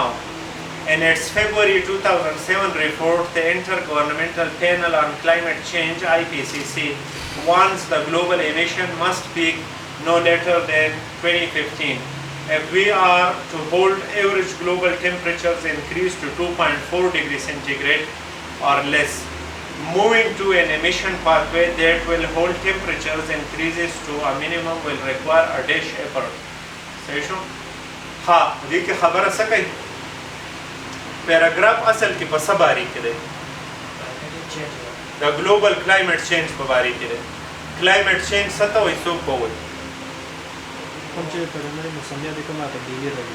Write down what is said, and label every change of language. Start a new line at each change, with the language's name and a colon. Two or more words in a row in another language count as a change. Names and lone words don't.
English: In its February 2007 report, the Intergovernmental Panel on Climate Change, IPCC, warns the global emission must peak no later than 2015. If we are to hold average global temperatures increase to 2.4 degrees centigrade or less moving to an emission pathway that will hold temperatures increases to a minimum will require a dash effort.
Pashto: صحیح شو؟ ها دې کې خبره څه کوي؟ پیراګراف اصل کې په څه باره کې دی؟ د
English: global climate change
Pashto: په باره کې دی.
English: climate change
Pashto: څه ته وایي؟ څوک به وایي؟ کوم چې په لومړي موسمیات کې کومه تبدیلي راځي.